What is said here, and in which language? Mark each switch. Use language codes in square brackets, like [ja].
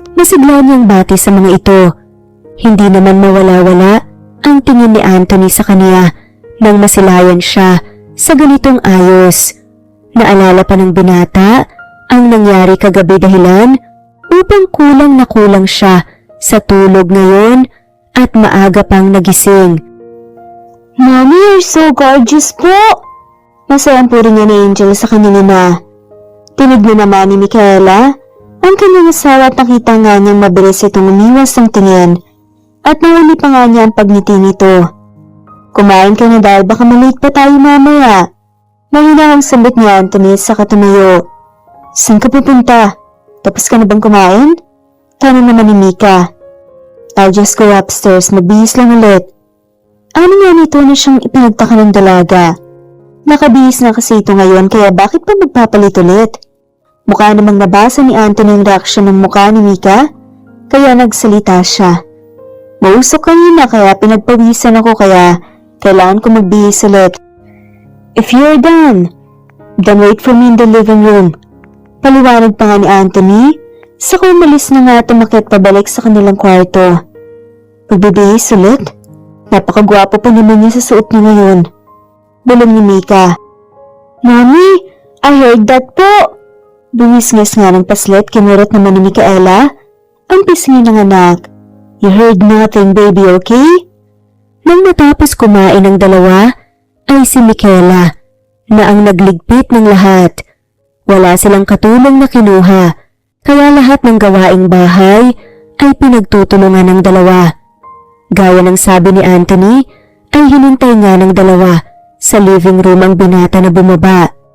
[tl] Masigla niyang bati sa mga ito. Hindi naman mawala-wala ang tingin ni Anthony sa kaniya nang masilayan siya sa ganitong ayos. Naalala pa ng binata ang nangyari kagabi dahilan upang kulang na kulang siya sa tulog ngayon at maaga pang nagising. [en] Mommy, you're so gorgeous po! [tl] Masayang puri niya ni Angel sa kanyang ina. Tinignan naman ni Michaela ang kanyang asawa at nakita nga niyang mabilis itong umiwas ng tingin at nahuli pa nga niya ang pagngiti nito. Kumain ka na dahil baka malate pa tayo mamaya. Mahina ang sambit ni Anthony sa katumayo. Saan ka pupunta? Tapos ka na bang kumain? Tanong naman ni Mika. [en] I'll just go upstairs, [tl] magbihis lang ulit. Ano nga nito na siyang ipinagtaka ng dalaga? Nakabihis na kasi ito ngayon kaya bakit pa magpapalit ulit? Mukha namang nabasa ni Anthony ang reaksyon ng mukha ni Mika, kaya nagsalita siya. Mausok kanina kaya pinagpawisan ako kaya kailangan ko magbihis ulit. [en] If you're done, then wait for me in the living room. [tl] Paliwanag pa nga ni Anthony, saka umalis na nga tumakit pabalik sa kanilang kwarto. Magbibihis ulit? Napakagwapo pa naman niya sa suot niya ngayon. Bulong ni Mika. Mommy, [en] I heard that [tl] po. Bumisngis nga ng paslit, kinurot naman ni Michaela ang pisngi ng anak. [en] You heard nothing, baby, okay? [tl] Nang matapos kumain ng dalawa, ay si Michaela na ang nagligpit ng lahat. Wala silang katulong na kinuha, kaya lahat ng gawaing bahay ay pinagtutulungan ng dalawa. Gaya ng sabi ni Anthony, ay hinintay nga ng dalawa sa living room ang binata na bumaba.